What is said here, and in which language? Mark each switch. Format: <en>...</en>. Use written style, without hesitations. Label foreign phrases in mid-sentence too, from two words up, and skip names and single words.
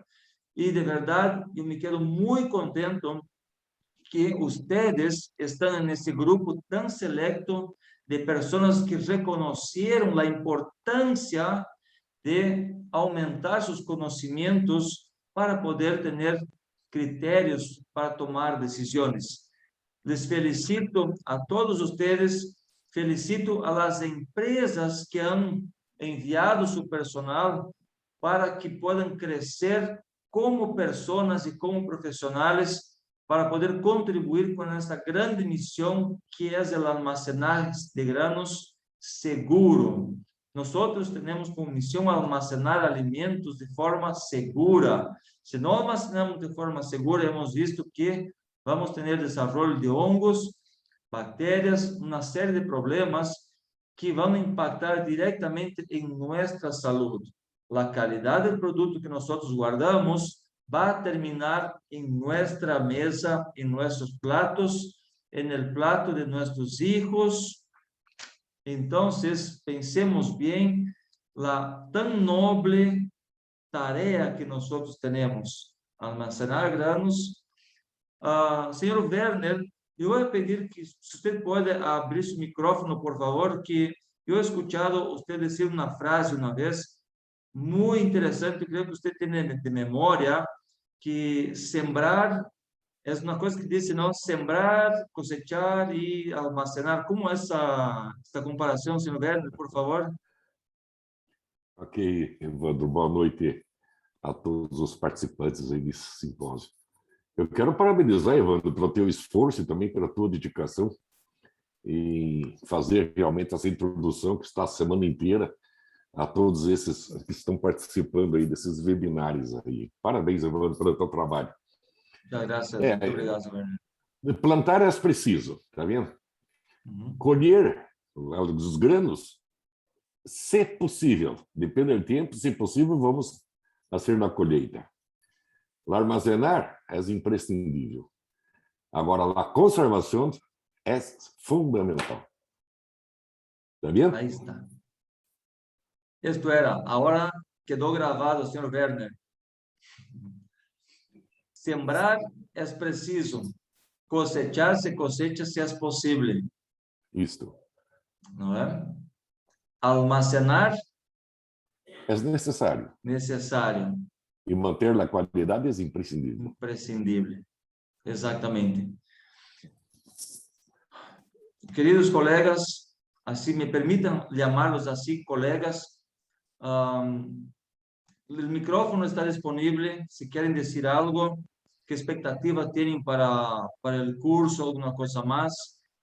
<pt>E, de verdade, eu me quedo muito contente que vocês estão nesse grupo tão selecto de pessoas que reconheceram a importância de aumentar seus conhecimentos para poder ter critérios para tomar decisões.</pt> <es>Les felicito a todos</es> <pt>vocês,</pt> <es>felicito a las empresas que han enviado</es> <pt>seu personal para que possam crescer como pessoas e como profissionais para poder contribuir com esta grande missão que é o almacenaje de granos seguro. Nós temos como missão almacenar alimentos de forma segura. Se não almacenamos de forma segura,</pt> <es>hemos visto</es> <pt>que vamos ter desenvolvimento de hongos, bactérias, uma série de problemas que vão impactar diretamente em nossa saúde. A qualidade do produto que nós guardamos vai terminar em nossa mesa, em nossos platos,</pt> <es>en el plato</es> <pt>de nossos hijos,</pt> <es>Entonces, pensemos bien la tan noble tarea que nosotros tenemos, almacenar granos. Señor Werner, yo voy a pedir que si usted puede abrir su micrófono, por favor, que yo he escuchado usted decir una frase una vez muy interesante, creo que usted tiene de memoria, que sembrar es una cosa que dice, ¿no? Sembrar, cosechar y almacenar. ¿Cómo es esta comparación, señor Werner, por favor?</es> <pt>Ok, Evandro, boa noite a todos os participantes aí desse simpósio. Eu quero parabenizar, Evandro, pelo teu esforço e também pela tua dedicação em fazer realmente essa introdução que está a semana inteira a todos esses que estão participando aí desses webinários aí. Parabéns, Evandro, pelo teu trabalho.</pt> <es>Muchas gracias.</es> <pt>Muito obrigado, señor Werner. Plantar é preciso, tá vendo? Uhum. Colher os granos, se possível, depende do tempo, se possível, vamos fazer na colheita. Armazenar é imprescindível. Agora, a conservação é fundamental. Está vendo?</pt> <es>Ahí está. Esto era. Ahora quedó grabado, señor Werner. Sembrar es preciso. Cosechar se cosecha si es posible.</es> <pt>Isto.</pt> <es>¿No es? Almacenar,</es> <pt>É necessário.</pt> <es>necesario.</es> <pt>E manter a qualidade é imprescindível.</pt> <es>Imprescindible. Exactamente. Queridos colegas, así me permitan llamarlos así, colegas. El micrófono está disponible. Si quieren decir algo, qué expectativa tienen para el curso, alguna cosa más.</es>